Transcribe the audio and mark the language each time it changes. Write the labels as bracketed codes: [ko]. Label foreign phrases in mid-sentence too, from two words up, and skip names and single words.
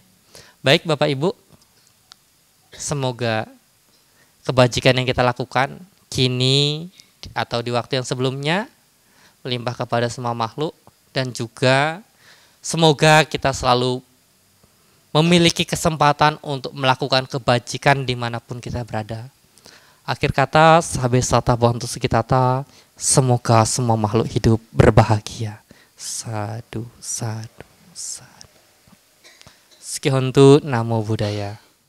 [id] Baik Bapak Ibu, semoga kebajikan yang kita lakukan kini atau di waktu yang sebelumnya melimpah kepada semua makhluk, dan juga semoga kita selalu memiliki kesempatan untuk melakukan kebajikan dimanapun kita berada. Akhir kata, [pi] sabe sata bantu sekitata, [id] semoga semua makhluk hidup berbahagia. [pi] Sadu, sadu, sadu. Sekihontu, namo buddhaya.